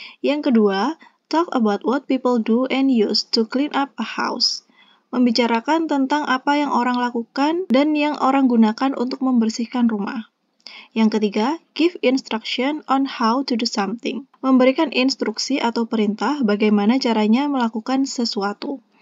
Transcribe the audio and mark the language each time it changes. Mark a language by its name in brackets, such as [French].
[Indonesian] Yang kedua, [English] talk about what people do and use to clean up a house. [Indonesian] Membicarakan tentang apa yang orang lakukan dan yang orang gunakan untuk membersihkan rumah. Yang ketiga, [English] give instruction on how to do something. [Indonesian] Memberikan instruksi atau perintah bagaimana caranya melakukan sesuatu.